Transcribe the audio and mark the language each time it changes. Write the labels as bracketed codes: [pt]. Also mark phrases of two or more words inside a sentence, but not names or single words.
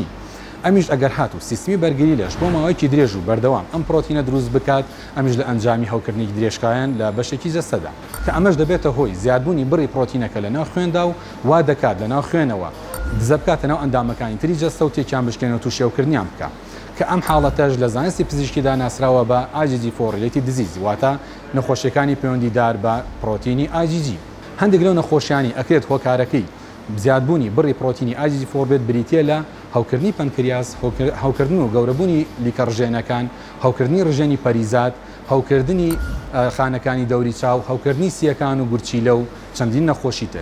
[ckb] ئەمیش ئەگەر هاتوو سیستمی بەرگری لەش بۆ ماوەیەکی درێژ و بەردەوام ئەم پرۆتینە دروست بکات، ئەمیش لە ئەنجامی هەوکردنی درێژکایان لە بەشێکی جەستەدا کە ئەمەش دەبێتە هۆی زیادبوونی بڕی پرۆتینەکە لە ناو خوێندا و وا دەکات لە ناو خوێنەوە دزە بکاتە ناو ئەندامەکانی تری جەستە و تێکیان بشکێنەوە و شێوکردنیان بکات کە ئەم حاڵەتەش لە زانستی پزیشکیدا ناسراوە بە [en] IgG4 related disease، [ckb] واتە نەخۆشیەکانی پەیوەندیدار بە پرۆتینی IgG. هەندێک لەو نەخۆشیانی ئەکرێت هۆکارەکەی زیادبوونی بڕی پرۆتینی IgG4 بێت بریتە لە هەوکردنی پەنکریاس، هەوکردن و گەورەبوونی لیکە ڕژێنەکان، هەوکردنی ڕژێنی پەریزات، هەوکردنی خانەکانی دەوری چاو، هەوکردنی سیەکان و گورچیلە و چەندین نەخۆشی تر.